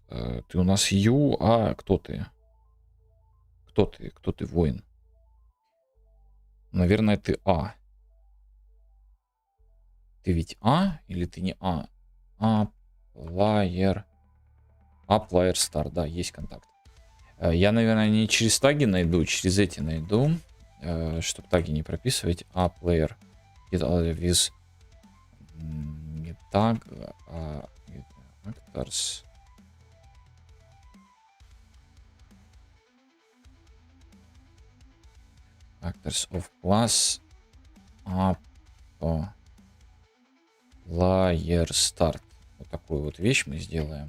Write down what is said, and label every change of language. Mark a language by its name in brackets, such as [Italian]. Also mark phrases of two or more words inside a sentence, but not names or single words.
[Russian] Ты у нас Ю, а кто ты? Кто ты? Кто ты, воин? Наверное, ты А. Ты ведь А или ты не А? Player. Player Start, да, есть контакт. Я, наверное, не через таги найду, через эти найду, чтобы таги не прописывать. Player. With не так, а actors. [English] Actors of class Player Start. [Russian] Вот такую вот вещь мы сделаем.